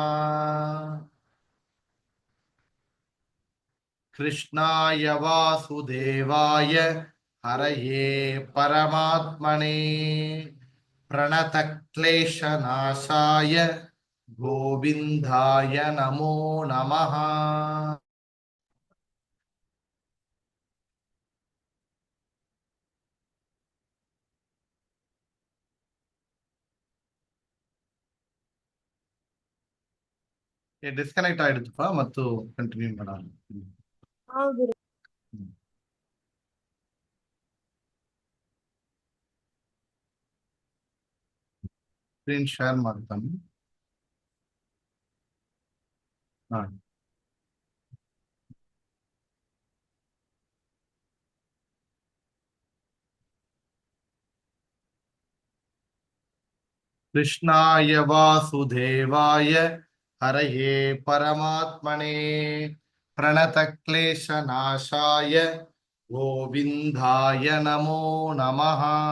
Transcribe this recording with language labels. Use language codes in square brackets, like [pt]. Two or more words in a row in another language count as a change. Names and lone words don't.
[sa] कृष्णाय वासुदेवाय हरये परमात्मने प्रणतक्लेशनाशाय गोविंदाय नमो नमः। [kn] ಡಿಸ್ಕನೆಕ್ಟ್ ಆಯಿತಪ್ಪ ಮತ್ತು ಕಂಟಿನ್ಯೂ ಮಾಡೋಣ. ಹೌದು. ಸ್ಕ್ರೀನ್ ಶೇರ್ ಮಾಡ್ತಾನೆ. ಹಾ, [sa] कृष्णाय वासुदेवाय हरये परमात्मने प्रणतक्लेशनाशाय गोविंदाय नमो नमः।